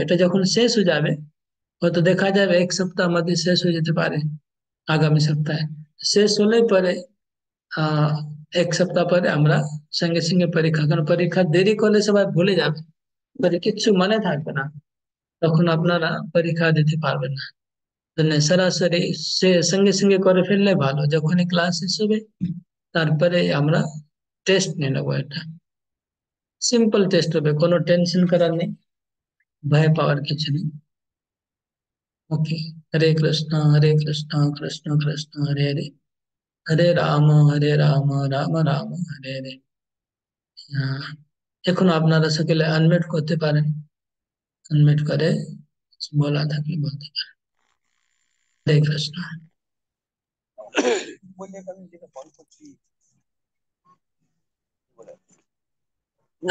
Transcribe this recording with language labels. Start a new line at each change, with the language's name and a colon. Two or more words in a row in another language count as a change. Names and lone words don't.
Bangla: এটা যখন শেষ হয়ে যাবে, হয়তো দেখা যাবে 1 সপ্তাহ মধ্যে শেষ হয়ে যেতে পারে, আগামী সপ্তাহে শেষ হলে পরে 1 সপ্তাহ পরে আমরা সঙ্গে সঙ্গে পরীক্ষা, কারণ পরীক্ষা দেরি করলে সবাই ভুলে যাবে, পরে কিচ্ছু মনে থাকবে না, তখন আপনারা পরীক্ষা দিতে পারবেন না। সরাসরি সে সঙ্গে সঙ্গে করে ফেললে ভালো, যখনই ক্লাস শেষ হবে তারপরে আমরা টেস্ট নিয়ে নেবো। এটা সিম্পল টেস্ট হবে, কোনো টেনশন করার নেই, ভয় পাওয়ার কিছু নেই। ओके। हरे कृष्ण कृष्ण कृष्ण हरे हरे, हरे राम राम राम हरे हरे। আহ, এখন আপনারা সকলে আনমিউট করতে পারেন, আনমিউট করে বলা থাকলে বলতে পারেন। হরে কৃষ্ণ। ও